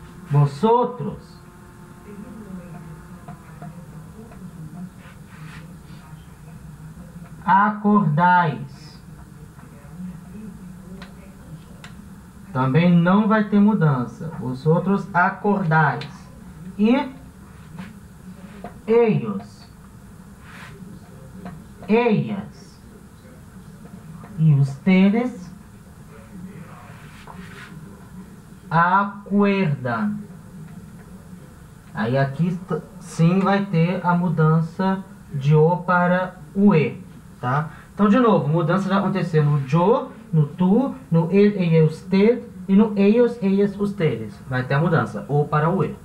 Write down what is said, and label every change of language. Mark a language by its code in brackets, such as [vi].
[es] Vosotros acordais. [pt] Também não vai ter mudança. [es] Vosotros acordais. E ellos, ellas e ustedes acuerdan. [pt] Aí aqui sim vai ter a mudança de O para o E, tá? Então, de novo, mudança vai acontecer no yo, no tu, no ele, ella, usted e no ellos, ellas, ustedes. Vai ter a mudança, O para o E.